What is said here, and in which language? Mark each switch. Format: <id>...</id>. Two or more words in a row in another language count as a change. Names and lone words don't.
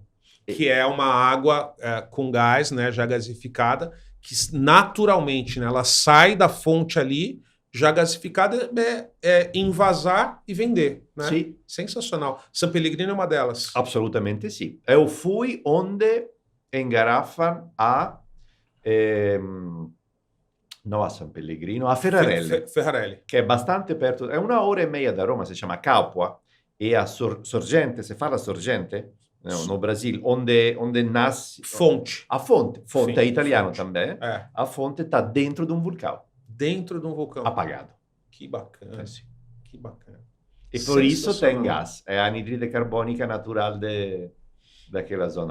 <pt>Que é uma água com gás, né, já gasificada, que naturalmente, né, ela sai da fonte ali, já gasificada, envasar e vender. Né? Sim. Sensacional. San Pellegrino é uma delas. Absolutamente sim. Eu fui onde</pt> <it>engarrafano non</it> <pt>a San Pellegrino, a Ferrarelle, Ferrarelle.</pt> <it>che è abbastanza perto, è 1 ora</it> <pt>e meia</pt> <it>da Roma, si chiama Capua, e a Sorgente, se fa la Sorgente,</it> <pt>no Brasil, onde nasce... Fonte. A fonte Sim, é italiano fonte. também. É. A fonte está dentro de um vulcão, Dentro de um vulcão. apagado. Que bacana.</pt> <it>Sì.</it> <pt>Que bacana. E por isso tem Sensacional. gás, é a anidride carbônica natural daquela zona lá.</pt>